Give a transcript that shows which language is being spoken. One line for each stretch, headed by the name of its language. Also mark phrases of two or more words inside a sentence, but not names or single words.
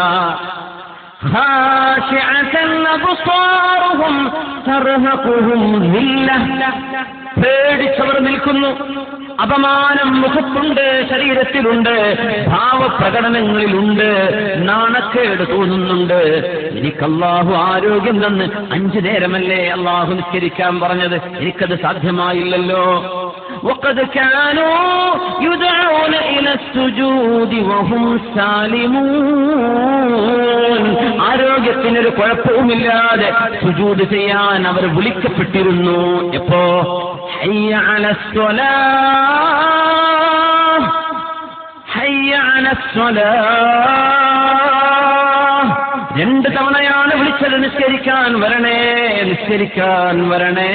Malayalam: പേടിച്ചവർ നിൽക്കുന്നു, അപമാനം മുഖത്തുണ്ട്, ശരീരത്തിലുണ്ട്, ഭാവപ്രകടനങ്ങളിലുണ്ട്, നാണക്കേട് തോന്നുന്നുണ്ട്. എനിക്ക് അല്ലാഹു ആരോഗ്യം തന്ന് 5 നേരമല്ലേ അല്ലാഹു നിസ്കരിക്കാൻ പറഞ്ഞത്, എനിക്കത് സാധ്യമായില്ലല്ലോ.
Arabic: وقد كانوا يدعون إلى السجود وهم سالمون.
Malayalam: ആരോഗ്യത്തിനൊരു കുഴപ്പവുമില്ലാതെ സുജൂദ് ചെയ്യാൻ അവർ വിളിക്കപ്പെട്ടിരുന്നു. എപ്പോ?
Arabic: حي على الصلاة, حي على الصلاة.
Malayalam: 2 തവണയാണ് വിളിച്ചത്, നിസ്കരിക്കാൻ വരണേ, നിസ്കരിക്കാൻ വരണേ.